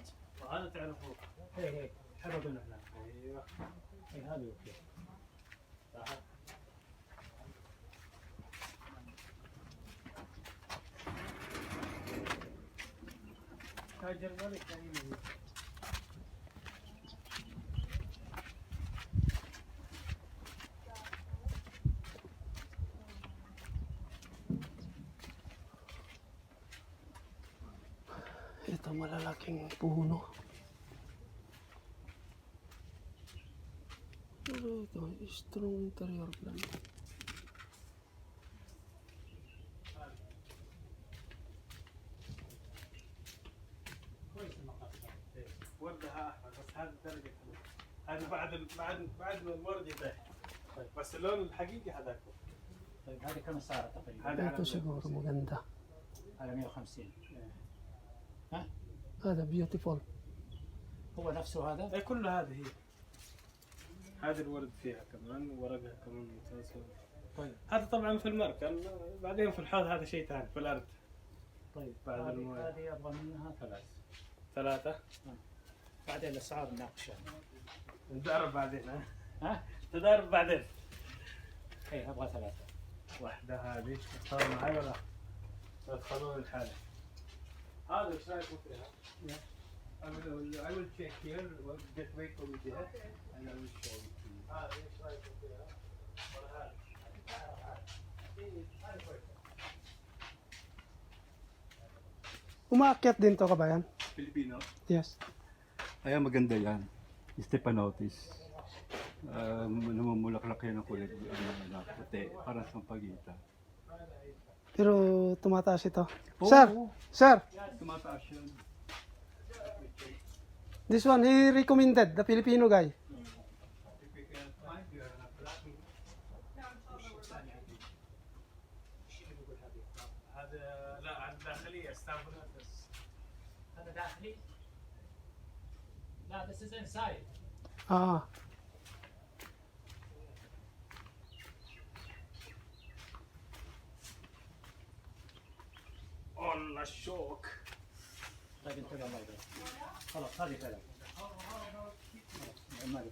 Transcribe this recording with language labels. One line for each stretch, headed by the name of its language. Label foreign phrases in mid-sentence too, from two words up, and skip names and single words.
Arabic: وهذا تعرفوه. ايه حلو بالنعناع. ايوه. ايه هذه اوكي. تاج الملك يعني.
Filipino: Ito malalaking puno. Pero ito,
English: strong interior plan.
Arabic: وردها احمر بس هذه درجة حلوة. هذا بعد ما الورد يطيح. طيب بس اللون الحقيقي هذاك. طيب هذه كم صارت تقريبا؟ هذا
Filipino: Ito siguro maganda.
Arabic: على 150.
English: Hada, beautiful.
Arabic: هو نفسه هذا؟ اي كل هذه هي. هذا الورد فيها كمان ورقها كمان ممتاز. طيب هذا طبعا في المركل. بعدين في الحوض هذا شيء ثاني في الارض. طيب بعد المويه. هذه ابغى منها 3. بعدين الاسعار نناقشها. نتعرف بعدين ها. ها؟ تدرب بعدين. ايه ابغى ثلاثة. واحدة هذه تختار معي ولا تدخلون الحالة؟ هذا ايش رايكم فيها؟
English: I will check here, get weight over there, and I will show it to you.
Arabic: هذا ايش رايكم فيها؟ ولا هذا؟
Filipino: Umaakyat din to kabayan? Filipino. Yes. Kaya maganda yan. Stepanotis. Namumulaklak yan ng kulay na puti. Parang sampagita. Pero tumataas ito. Sir! Sir! Tumataas yun.
English: This one, he recommended, the Filipino guy.
Arabic: هذا لا الداخلية ستافوناتس. هذا داخلي. لا
English: this is inside. Ah.
Arabic: والله الشوك. طيب انتبه الله يبارك. خلاص هذه ثلاثة. ما لي طلب.